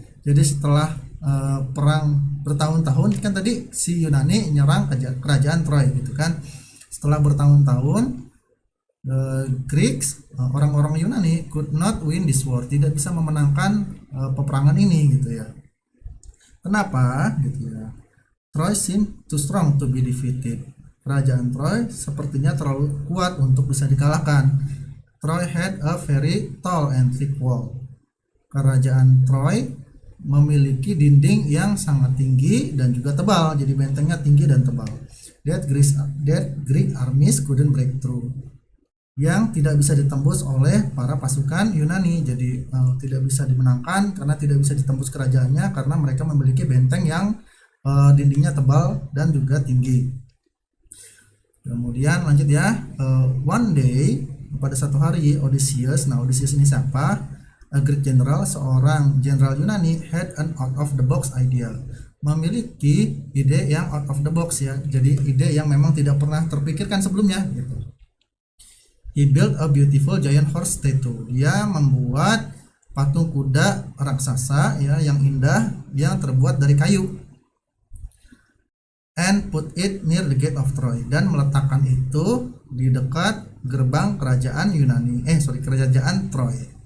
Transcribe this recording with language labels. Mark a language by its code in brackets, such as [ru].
[id] Jadi setelah perang bertahun-tahun, kan tadi si Yunani nyerang kerajaan Troy gitu kan. Setelah bertahun-tahun Greeks, orang-orang Yunani [en] could not win this war, [id] tidak bisa memenangkan peperangan ini gitu ya. Kenapa gitu ya? [en] Troy seemed too strong to be defeated. [id] Kerajaan Troy sepertinya terlalu kuat untuk bisa dikalahkan. [en] Troy had a very tall and thick wall. [id] Kerajaan Troy memiliki dinding yang sangat tinggi dan juga tebal, jadi bentengnya tinggi dan tebal. [en] That Greek armies couldn't break through, [id] yang tidak bisa ditembus oleh para pasukan Yunani. Jadi tidak bisa dimenangkan karena tidak bisa ditembus kerajaannya karena mereka memiliki benteng yang dindingnya tebal dan juga tinggi. Kemudian lanjut ya, [en] one day, [id] pada satu hari Odysseus, nah Odysseus ini siapa? A Greek general, seorang jenderal Yunani, [en] had an out of the box idea, [id] memiliki ide yang out of the box ya, jadi ide yang memang tidak pernah terpikirkan sebelumnya gitu. [en] He built a beautiful giant horse statue. [id] Dia membuat patung kuda raksasa ya yang indah yang terbuat dari kayu. [en] And put it near the gate of Troy, [id] dan meletakkan itu di dekat gerbang kerajaan kerajaan Troy.